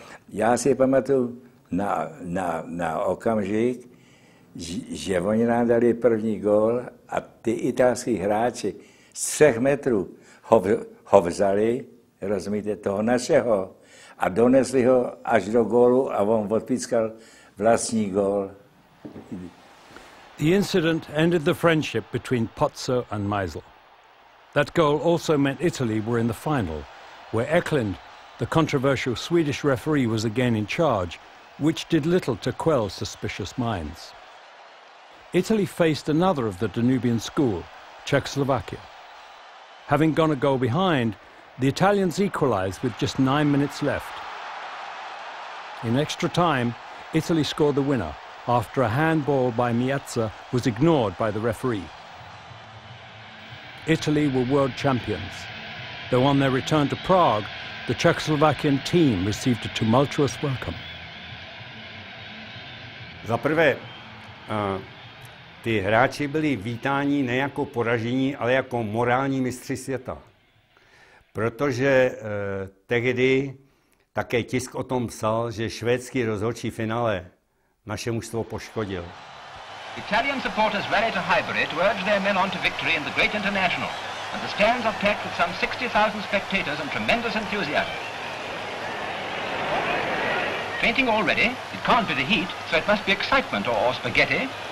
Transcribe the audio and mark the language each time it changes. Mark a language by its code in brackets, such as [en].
[cs] Já si pamatuju na okamžik, že oni nám dali první gól a ty italský hráči z 3 metrů ho vzali, rozumíte, toho našeho, a donesli ho až do gólu a on odpískal vlastní gól. [en] The incident ended the friendship between Pozzo and Meisel. That goal also meant Italy were in the final, where Eklund, the controversial Swedish referee, was again in charge, which did little to quell suspicious minds. Italy faced another of the Danubian school, Czechoslovakia. Having gone a goal behind, the Italians equalised with just 9 minutes left. In extra time, Italy scored the winner after a handball by Miazza was ignored by the referee. Italy were world champions, though on their return to Prague, the Czechoslovakian team received a tumultuous welcome. [cs] Za prvé, ty hráči byli vítáni ne jako poražení, ale jako morální mistři světa. Protože tehdy také tisk o tom psal, že švédský rozhodčí finále naše mužstvo poškodil. [en] Italian supporters rally to Highbury to urge their men on to victory in the great international, and the stands are packed with some 60,000 spectators and tremendous enthusiasm. Fainting already? It can't be the heat, so it must be excitement or spaghetti.